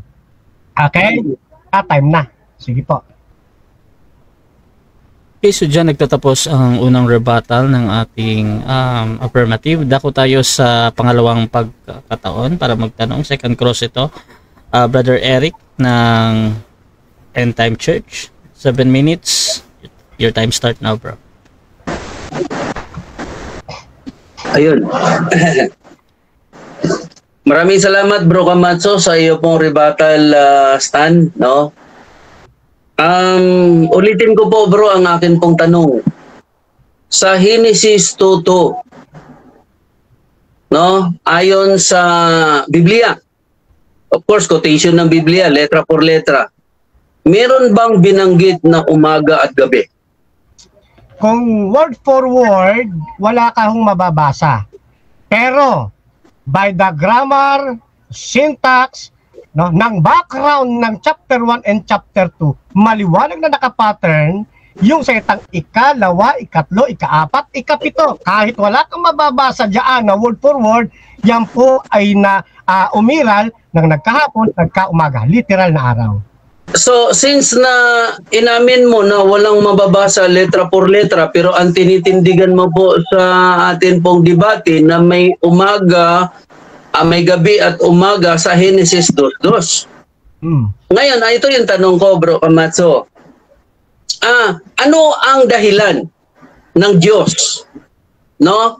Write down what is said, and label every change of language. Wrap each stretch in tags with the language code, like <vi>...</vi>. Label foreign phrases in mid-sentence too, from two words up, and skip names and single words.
<tl>Okay? Time na. Sige po. Okay, so dyan nagtatapos ang unang rebuttal ng ating affirmative. Dako tayo sa pangalawang pagkakataon para magtanong.</tl> <en>Second cross</en> <tl>ito. Brother Eric ng End Time Church.</tl> <en>7 minutes. Your time start now, bro.</en> <tl>Ayun. Maraming salamat, Bro Camacho, sa iyo pong</tl> <en>rebuttal stand,</en> <tl>no? Ulitin ko po, bro, ang akin pong tanong. Sa Genesis 2:2, no? Ayon sa Biblia,</tl> <en>of course,</en> <tl>quotation ng Biblia,</tl> <es>letra por letra,</es> <tl>meron bang binanggit na umaga at gabi? Kung</tl> <en>word for word,</en> <tl>wala kang mababasa. Pero,</tl> <en>by the grammar, syntax, no,</en> <tl>ng background ng</tl> <en>chapter 1 and chapter 2,</en> <tl>maliwanag na nakapattern yung sa itang ikalawa, ikatlo, ikaapat, ikapito. Kahit wala kang mababasa dyan na</tl> <en>word for word,</en> <tl>yan po ay umiral ng nagkahapon, nagkaumaga, literal na araw. So, since na inamin mo na walang mababasa</tl> <es>letra por letra,</es> <tl>pero ang tinitindigan mo po sa atin pong debate na may umaga, may gabi at umaga sa Genesis 2:2. Ngayon, ito yung tanong ko, Bro Camacho. Ano ang dahilan ng Diyos, no?</tl>